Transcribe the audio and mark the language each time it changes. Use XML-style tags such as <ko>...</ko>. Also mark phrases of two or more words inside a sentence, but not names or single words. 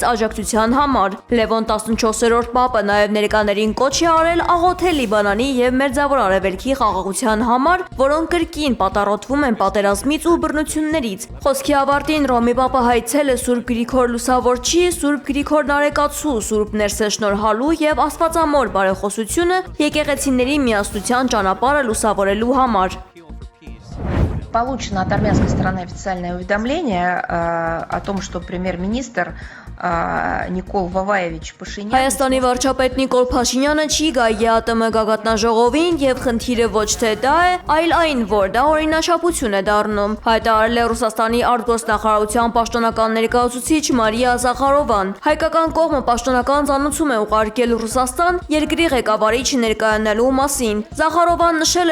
<hy>աջակցության համար։ Լևոն 14-րդ Պապը նաև ներկաներին կոչ է արել աղոթել Լիբանանի և Մերձավոր Արևելքի խաղաղության համար, որոնք կրկին պատառոտվում են պատերազմից ու բռնություններից։ Խոսքի ավարտին Ռոմի Պապը հայցել է Սուրբ Գրիգոր Լուսավորչի, Սուրբ Գրիգոր Նարեկացու, Սուրբ Ներսես Շնորհալու և Աստվածամոր բարեխոսությունը եկեղեցիների միասնության ճանապարհը լուսավորելու համար։</hy> <ru>Получено от армянской стороны официальное уведомление о том, что премьер-министр Նիկոլ Վավայևիչ Փաշինյան</ru> <hy>Հայաստանի վարչապետ Նիկոլ Փաշինյանը չի գա ԵԱՏՄ գագաթնաժողովին եւ խնդիրը ոչ թե դա է, այլ այն, որ դա օրինաչափություն է դառնում, հայտարարել է Ռուսաստանի արտգործնախարարության պաշտոնական ներկայացուցիչ Մարիա Զախարովան։ Հայկական կողմը պաշտոնական ծանուցում է ուղարկել Ռուսաստան երկրի ղեկավարի չներկայանալու մասին։ Զախարովան նշել</hy>